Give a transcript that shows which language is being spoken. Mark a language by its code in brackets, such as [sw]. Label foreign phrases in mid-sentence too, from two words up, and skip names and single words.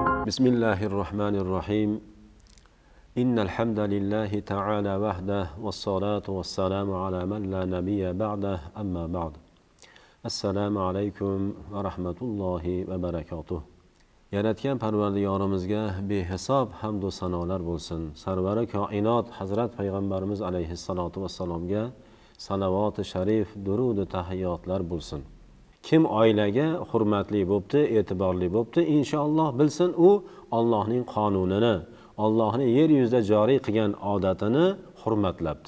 [ar] بسم الله الرحمن الرحيم إن الحمد لله تعالى وحده والصلاة والسلام على من لا نبي بعده أما بعد السلام عليكم ورحمة الله وبركاته [uz] Yaratgan Parvardigorimizga behisob hamd va sanolar bo'lsin. Sarvari koinot Hazrat Payg'ambarimiz [ar] عليه الصلاة والسلام [uz] salavot-i sharif, durud va tahiyyotlar bo'lsin. Kim oilaga hurmatli bo'pti, e'tiborli bo'pti, inshaalloh bilsin u Allohning qonunini, Allohning yer yuzida joriy qilgan odatini hurmatlabdi.